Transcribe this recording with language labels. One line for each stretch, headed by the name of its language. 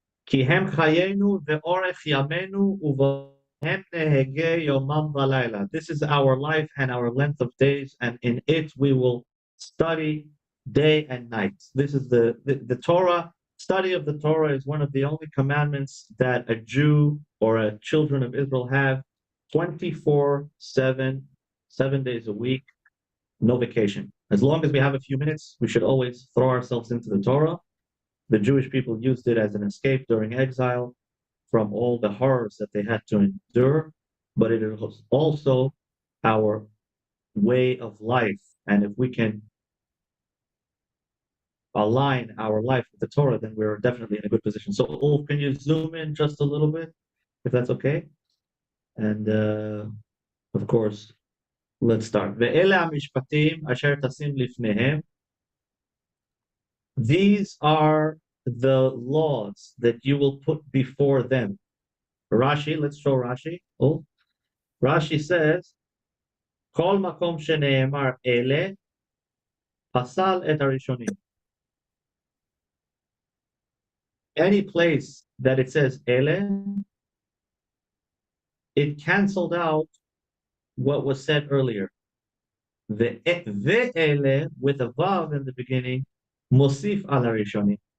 Hebrew: כי הם חיינו ואורך ימינו ובהם נהגה יומם ולילה.
English: This is our life and our length of days, and in it we will study day and night. This is the Torah. Study of the Torah is one of the only commandments that a Jew or a children of Israel have 24/7, 7 days a week, no vacation. As long as we have a few minutes, we should always throw ourselves into the Torah. The Jewish people used it as an escape during exile from all the horrors that they had to endure, but it was also our way of life. And if we can align our life with the Torah, then we're definitely in a good position. So, Ulf, can you zoom in just a little bit, if that's okay? And of course, let's start.
Hebrew: ואלה המשפטים אשר תשים לפניהם.
English: These are the laws that you will put before them. Rashi, let's show Rashi. Oh, Rashi says,
Hebrew: כל מקום שנאמר אלה, פסל את הראשונים.
English: Any place that it says ele, it canceled out what was said earlier. Ve'ele, with a vav in the beginning,
Hebrew: mosif al harishonim.